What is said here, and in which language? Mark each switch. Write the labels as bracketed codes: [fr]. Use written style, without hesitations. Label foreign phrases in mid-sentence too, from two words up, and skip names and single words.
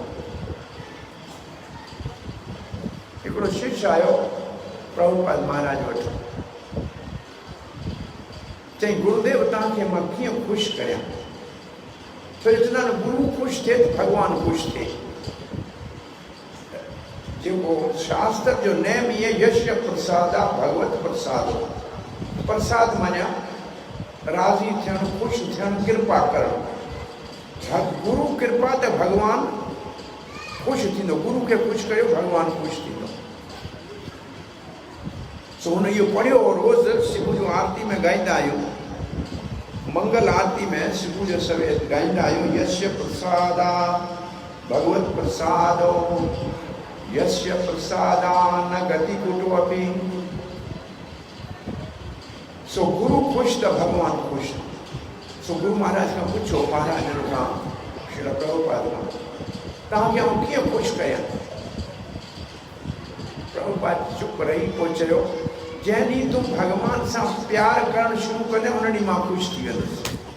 [sd] हिकिड़ो शिष्य आयो प्रभुपाद महाराज वटि चई गुरुदेव तव्हांखे मां कीअं ख़ुशि करियां छो जो चवंदा आहिनि गुरु ख़ुशि थिए त भॻवानु ख़ुशि थिए जेको शास्त्र जो नेम इहे यश प्रसाद आहे भगवत प्रसाद प्रसाद माना राज़ी थियणु ख़ुशि थियणु कृपा करणु गुरु कृपा त भॻवानु ख़ुशि थींदो गुरु खे ख़ुशि कयो भॻवानु ख़ुशि थींदो सो हुन इहो पढ़ियो रोज़ सुबुह जो आरती में ॻाईंदा आहियूं मंगल आरती में सुबुह जो सवेर ॻाईंदा आहियूं [sa] यस्य प्रसादा भगवत प्रसादो यस्य प्रसादा न गति कुटो अपि [sd] सो गुरु ख़ुशि त भॻवानु ख़ुशि सो गुरु महाराज खां पुछो महाराज खां श्री प्रभुपाद खां तव्हांखे आउं कीअं ख़ुशि कयां प्रभुपाद चुप रही पोइ चयो जंहिं ॾींहुं तूं भॻवान सां प्यार करणु शुरू कंदे उन ॾींहुं मां ख़ुशि थी वेंदुसि